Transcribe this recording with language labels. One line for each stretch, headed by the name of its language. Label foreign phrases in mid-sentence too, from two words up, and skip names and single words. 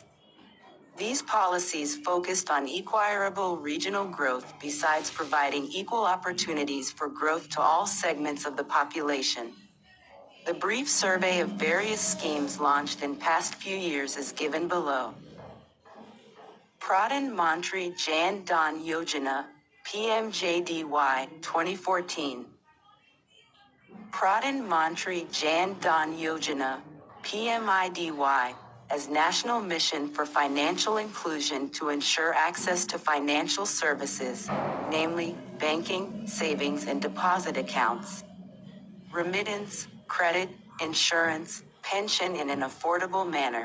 English: These policies focused on equitable regional growth besides providing equal opportunities for growth to all segments of the population. The brief survey of various schemes launched in past few years is given below. Pradhan Mantri Jan Dhan Yojana, PMJDY, 2014. Pradhan Mantri Jan Dhan Yojana, PMIDY, as National Mission for Financial Inclusion to ensure access to financial services, namely, banking, savings and deposit accounts, remittance, credit, insurance, pension in an affordable manner.